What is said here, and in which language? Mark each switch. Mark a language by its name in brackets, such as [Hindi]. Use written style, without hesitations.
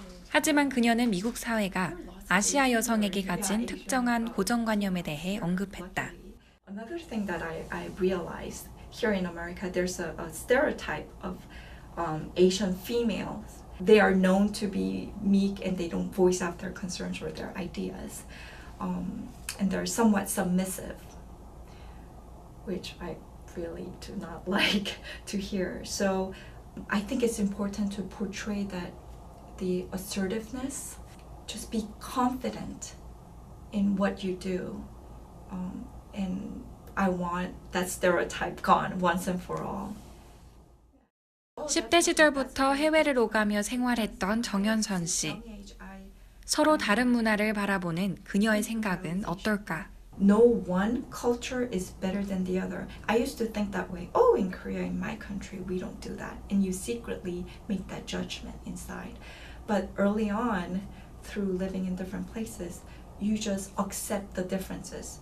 [Korean] 하지만 그녀는 미국 사회가 아시아 여성에게 가진 특정한 고정관념에 대해 언급했다. [English] Another thing that I realized here in America, there's a stereotype of Asian females. They are known to be meek and they don't voice out their concerns or their ideas. And they're somewhat submissive, which I really do not like to hear. So I think it's important to portray that the assertiveness, just be confident in what you do. And I want that stereotype gone once and for all. [Korean] 10대 시절부터 해외를 오가며 생활했던 정연선 씨. 서로 다른 문화를 바라보는 그녀의 생각은 어떨까? [English] No one culture is better than the other. I used to think that way. Oh, in Korea, in my country, we don't do that. And you secretly make that judgment inside. But early on, through living in different places, you just accept the differences.